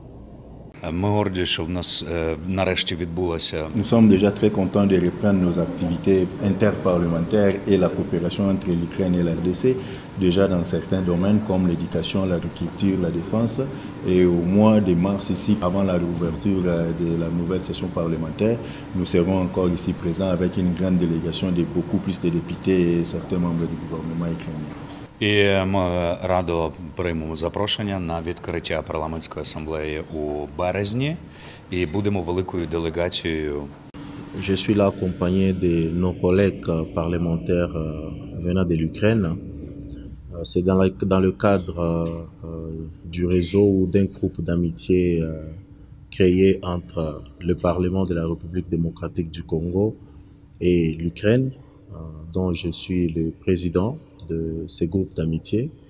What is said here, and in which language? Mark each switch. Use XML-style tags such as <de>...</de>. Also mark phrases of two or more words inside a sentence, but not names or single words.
<fr>Nous sommes déjà très contents de reprendre nos activités interparlementaires et la coopération entre l'Ukraine et la RDC, déjà dans certains domaines comme l'éducation, l'agriculture, la défense. Et au mois de mars, ici, avant la réouverture de la nouvelle session parlementaire, nous serons encore ici présents avec une grande délégation de beaucoup plus de députés et certains membres du gouvernement ukrainien.</fr> <uk>І ми радо приймемо запрошення на відкриття парламентської асамблеї у березні і будемо великою делегацією.</uk> <fr>Je suis là accompagné de nos collègues parlementaires venant de l'Ukraine. C'est dans le cadre du réseau ou d'un groupe d'amitié créé entre le Parlement de la République démocratique du Congo et l'Ukraine, dont je suis le président de ces groupes d'amitié.</fr>